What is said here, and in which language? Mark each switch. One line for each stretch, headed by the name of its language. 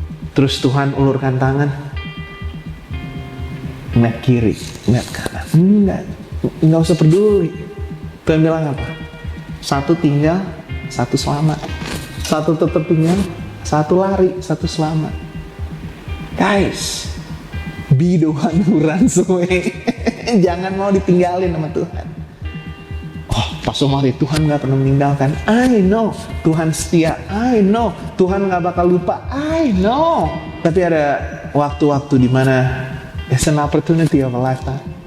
Indonesian: Terus Tuhan ulurkan tangan, ngeliat kiri, ngeliat kanan, enggak usah peduli. Tuhan bilang apa? Satu tinggal, satu selamat. Satu tetap tinggal, satu lari, satu selamat.
English: Guys, be the one who runs away.
Indonesian: Jangan mau ditinggalin sama Tuhan. Oh, Pak Somari, Tuhan gak pernah meninggalkan.
English: I know,
Indonesian: Tuhan setia.
English: I know,
Indonesian: Tuhan gak bakal lupa. I know. Tapi ada waktu-waktu dimana
English: it's an opportunity of a lifetime.